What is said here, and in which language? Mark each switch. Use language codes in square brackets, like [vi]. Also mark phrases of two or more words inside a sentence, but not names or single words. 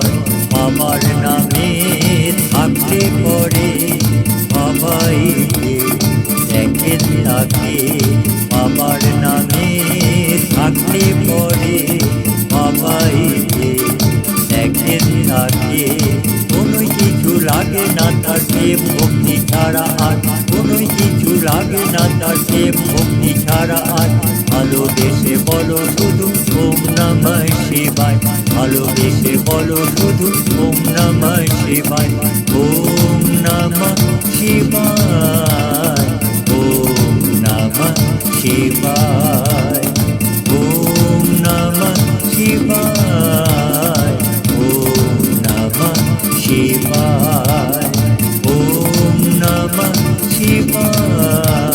[bn] বাবার নামে থাকলে পরে বাবাই একদিন তাকে, বাবার নামে থাকলে পরে বাবাই একদিন তাকে। কোনোই কিছু লাগে না তার প্রেম ভক্তি ছাড়া আর, কোনোই কিছু লাগে না তার প্রেম ভক্তি ছাড়া আর। ভালোবেসে বলো শুধু [sa] ওম নমঃ শিবায়, [bn] ভালোবেসে বলো শুধু [sa] ওম নমঃ শিবায়। ওম নমঃ শিবায়, ওম নমঃ শিবায়, ওম নমঃ শিবায়, ওম নমঃ শিবায়, ওম নমঃ শিবায়।